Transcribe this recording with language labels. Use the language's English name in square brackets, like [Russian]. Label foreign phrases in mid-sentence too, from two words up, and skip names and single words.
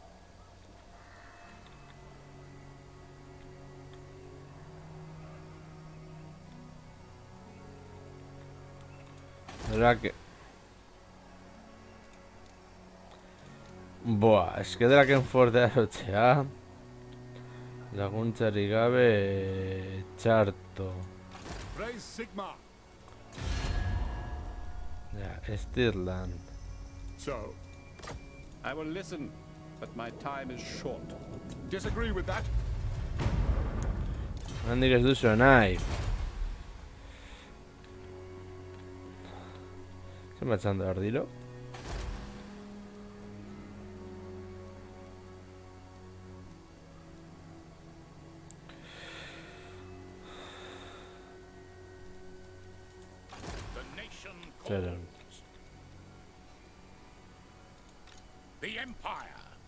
[Spanish] ¿Verdad que? [Basque] Buah, eske Drakenford arotzea laguntzarik gabe txarto. [English] Praise Sigmar. [Basque] Ja, Stirland. [English] So, I will listen, but my time is short. Disagree with that? [Basque] Handik ez duzu nahi. Zenbat txanda behar dilo? [English] The nation [Basque] Zero. [English] calls. The Empire.